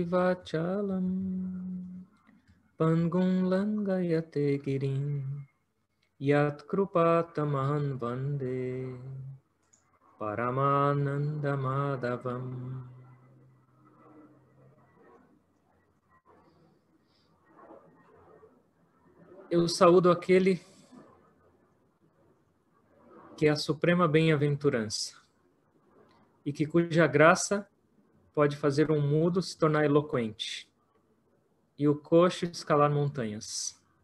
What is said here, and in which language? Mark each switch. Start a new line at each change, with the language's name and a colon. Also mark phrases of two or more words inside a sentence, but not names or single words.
Sanskrit: vachalam Pangum langayate girim Yat krupatamahan vande Paramananda madhavam.
Portuguese: Eu saúdo aquele que é a suprema bem-aventurança e que cuja graça pode fazer um mudo se tornar eloquente e o coxo escalar montanhas.